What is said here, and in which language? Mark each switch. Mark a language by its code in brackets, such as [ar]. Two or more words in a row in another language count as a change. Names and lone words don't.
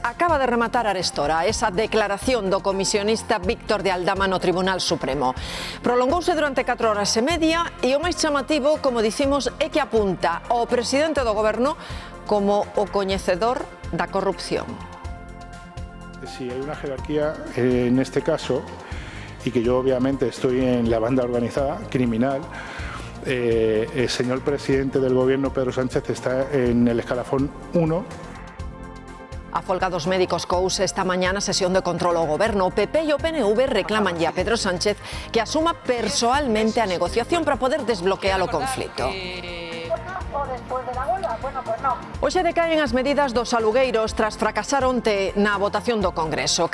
[gl] Acaba de rematar arestora esa declaración do comisionista Víctor de Aldama no Tribunal Supremo. Prolongouse durante 4 horas e media e o máis chamativo, como dicimos, é que apunta ao presidente do goberno como o coñecedor da corrupción. [es] Si hay una jerarquía en este caso, y que yo obviamente estoy en la banda organizada criminal, el señor presidente del gobierno, Pedro Sánchez, está en el escalafón 1. [gl] A folga dos médicos couse esta mañá na sesión de control ao goberno. O PP e o PNV reclaman a Pedro Sánchez que asuma persoalmente a negociación para poder desbloquear o conflito. Hoxe decaen as medidas dos alugueiros tras fracasar onte na votación do Congreso.